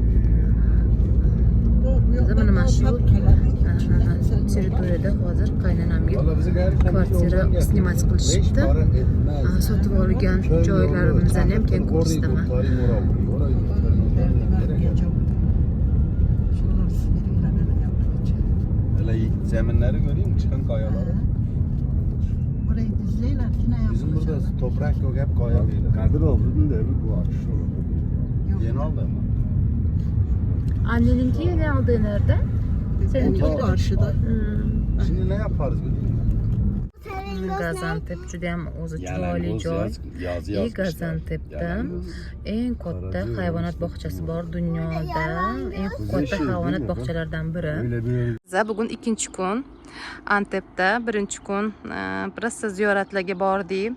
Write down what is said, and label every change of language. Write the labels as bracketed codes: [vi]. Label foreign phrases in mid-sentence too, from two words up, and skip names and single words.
[uz] Mana shu territoriyada hozir qaynonamga kvartira snimat qilishibdi. Sotib olgan joylarimizni ham keyin ko'rsataman. [tr] Zeminleri göreyim mi? Çıkan kayaları. Burayı düzleyler. Bizim burada toprak yok, hep kaya değil. Kadir aldın da bu açış olur. Yeni aldı mı? Anneninki yeni aldığı nerede? Seninki karşıda. Şimdi ne yaparız biliyor musun? [uz] Gaziantep judayam o'zi chiroyli joy. Gaziantepda eng katta hayvonot bog'chasi bor dunyoda. Eng katta hayvonot bog'chalaridan biri. Biz bugun ikkinchi kun Antepda, birinchi kun prosta ziyoratlarga bordik.